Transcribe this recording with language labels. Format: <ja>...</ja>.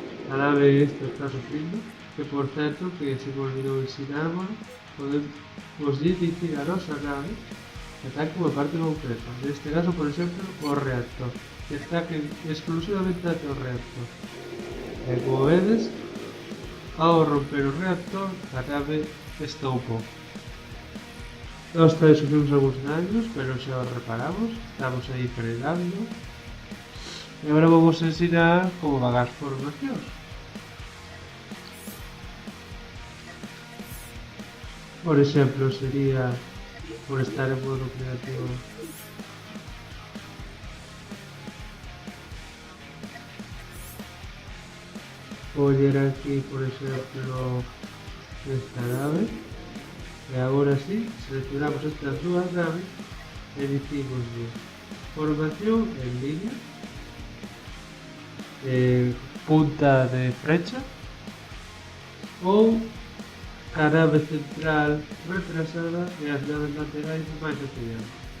<es>La nave esta está sufriendo, que por cierto, que se me olvidó enseñarlo, podemos dirigir a nuestra nave que ataque como parte concreta. En este caso, por ejemplo, o reactor, que ataque exclusivamente hacia el reactor.</es> <gl>Como vedes, ao romper o reactor, a nave estoupou. Nós tamén sufrimos algúns daños, pero xa os reparamos, estamos aí frenando. E agora vamos a ensinar como van as formacións. Por exemplo, sería, por estar en modo creativo, coller aquí, por exemplo, esta nave. E agora sí, seleccionamos estas dúas naves e dicimos formación en línea, punta de flecha, ou a nave central retrasada e as naves laterais máis hacia diante.</gl>